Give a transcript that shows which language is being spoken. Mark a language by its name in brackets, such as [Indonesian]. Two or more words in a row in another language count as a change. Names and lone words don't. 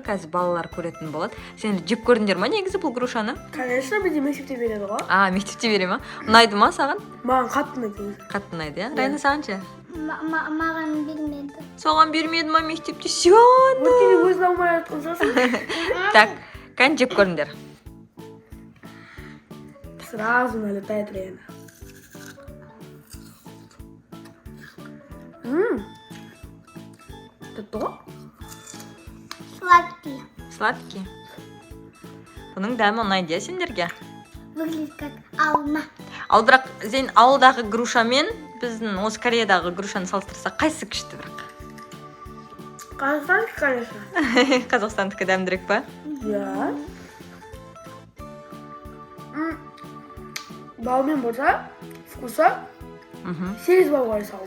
[Kazakh] Қазір балалар көретін болады. Сен жеп көрдіңдер ма негізі бұл грушаны? Конечно, бізде мектепте береді ғой. Мектепте бере ма? Ұнайды ма саған? Маған қатты ұнайды. Қатты ұнайды, иә? Райна, саған ше? Маған бермеді. Соған бермеді ма мектепте? Сен? Өткенде өзін алмай жатқан сосын. Так, кән жеп көріңдер. [Russian] Сразу налетает Рена. Это то? Сладкий. Сладкий. [Kazakh] Бұның дәмі ұнайды сендерге? [Russian] Выглядит как алма. [Kazakh] Ал бірақ сен ауылдағы грушамен біздің осы Кореядағы грушаны салыстырсақ, қайсысы күшті бірақ? [Russian] Казахстанский, конечно. [Kazakh] Қазақстандікі дәмдірек па? Я. Балмен болса, вкуса 8 бал қоя салым.